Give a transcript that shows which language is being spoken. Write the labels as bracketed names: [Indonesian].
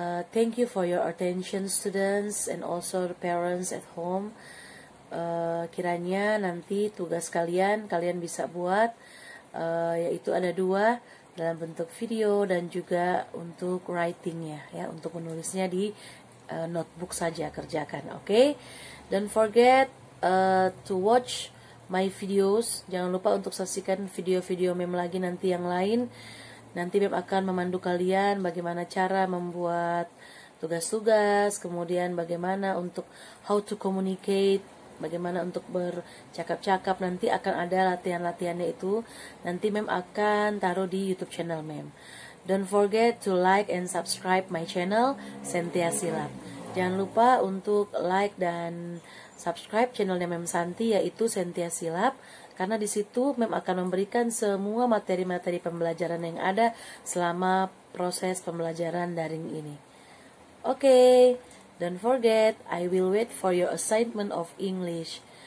[English] Thank you for your attention, students, and also the parents at home. [Indonesian] Kiranya nanti tugas kalian bisa buat, yaitu ada 2. dalam bentuk video dan juga untuk writingnya ya, untuk menulisnya di notebook saja kerjakan. Oke. [English] Don't forget to watch my videos. [Indonesian] Jangan lupa untuk saksikan video-video mem lagi nanti yang lain. Nanti mem akan memandu kalian bagaimana cara membuat tugas-tugas, kemudian bagaimana untuk [English] how to communicate, [Indonesian] bagaimana untuk bercakap-cakap. Nanti akan ada latihan-latihannya itu. Nanti mem akan taruh di YouTube channel mem. [English] Don't forget to like and subscribe my channel Sentia Silap. [Indonesian] Jangan lupa untuk like dan subscribe channelnya Mem Santi, yaitu Sentia Silap, karena di situ Mem akan memberikan semua materi-materi pembelajaran yang ada selama proses pembelajaran daring ini. [English] Oke, don't forget, I will wait for your assignment of English.